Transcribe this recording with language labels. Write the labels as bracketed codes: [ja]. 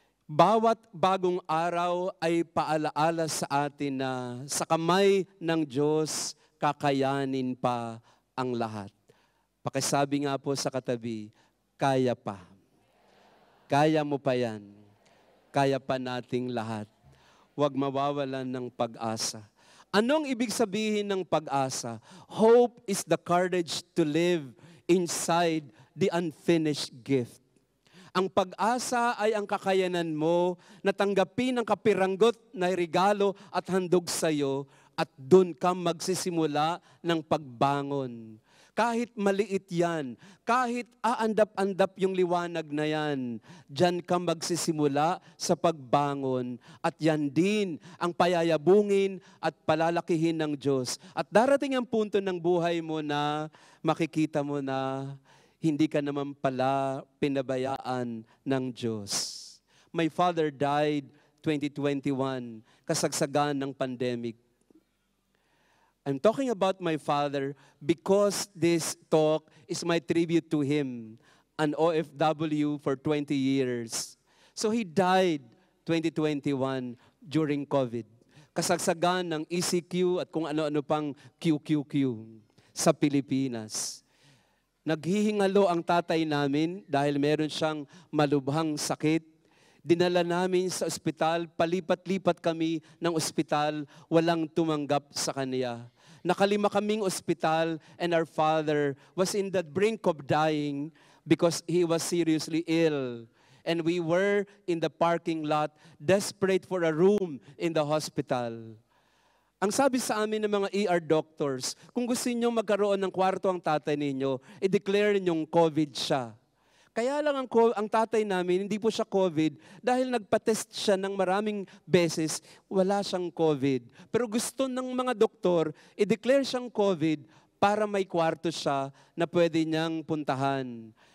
[tl] Bawat bagong araw ay paalaala sa atin na sa kamay ng Diyos, kakayanin pa ang lahat. Pakisabi nga po sa katabi, kaya pa. Kaya mo pa yan. Kaya pa nating lahat. Huwag mawawalan ng pag-asa. Anong ibig sabihin ng pag-asa? [en] Hope is the courage to live inside the unfinished gift. [tl] Ang pag-asa ay ang kakayanan mo na tanggapin ang kapiranggot na regalo at handog sa iyo at doon ka magsisimula ng pagbangon. Kahit maliit yan, kahit aandap-andap yung liwanag na yan, dyan ka magsisimula sa pagbangon at yan din ang payayabungin at palalakihin ng Diyos. At darating ang punto ng buhay mo na makikita mo na hindi ka naman pala pinabayaan ng Diyos. My father died 2021, kasagsagan ng pandemic. [en] I'm talking about my father because this talk is my tribute to him, an OFW for 20 years. So he died 2021 during COVID. [tl] Kasagsagan ng ECQ at kung ano-ano pang QQQ sa Pilipinas. Naghihingalo ang tatay namin dahil meron siyang malubhang sakit. Dinala namin sa ospital, palipat-lipat kami ng ospital, walang tumanggap sa kanya. [en] Nakalima kaming ospital and our father was in the brink of dying because he was seriously ill. And we were in the parking lot, desperate for a room in the hospital. [tl] Ang sabi sa amin ng mga ER doctors, kung gusto niyo magkaroon ng kwarto ang tatay ninyo, i-declare ninyong COVID siya. Kaya lang ang tatay namin, hindi po siya COVID dahil nagpa-test siya ng maraming beses, wala siyang COVID. Pero gusto ng mga doktor, i-declare siyang COVID para may kwarto siya na pwede niyang puntahan.